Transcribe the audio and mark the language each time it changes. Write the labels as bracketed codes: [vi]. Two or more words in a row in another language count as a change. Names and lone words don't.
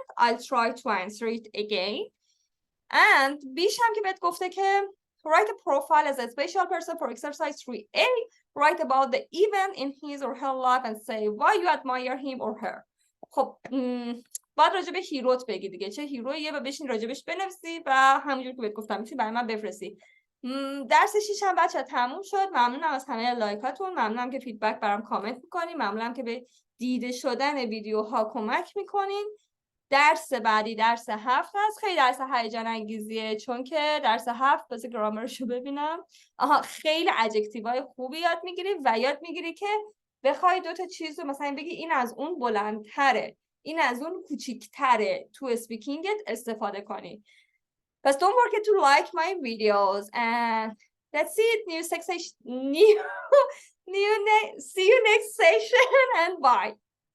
[en] I'll try to answer it again. And [fa] بیش هم که بهت گفته که [en] write a profile as a special person for exercise 3A. Write about the event in his or her life and say why you admire him or her. [fa] خب باید راجع به هیروت بگی دیگه چه هیرویه و بشین راجبش بنویسی و همونجور که بهت گفتم میتونی برای من بفرستی. درس 6 هم بچه‌ها تموم شد. ممنونم از همه لایکاتون. ممنونم که فیدبک برام کامنت میکنین. ممنونم که به دیده شدن ویدیوها کمک میکنین. درس بعدی درس 7 هست. خیلی درس هیجان انگیزیه چون که درس 7 واسه گرامرشو ببینم. خیلی ادجکتیوهای خوبی یاد میگیری و یاد میگیری که بخوای دو تا چیز رو مثلا بگی این از اون بلندتره این از اون کوچیک‌تره تو اسپیکینگت استفاده کنی. [en] پس don't forget to like my videos and that's it. See you next session and bye.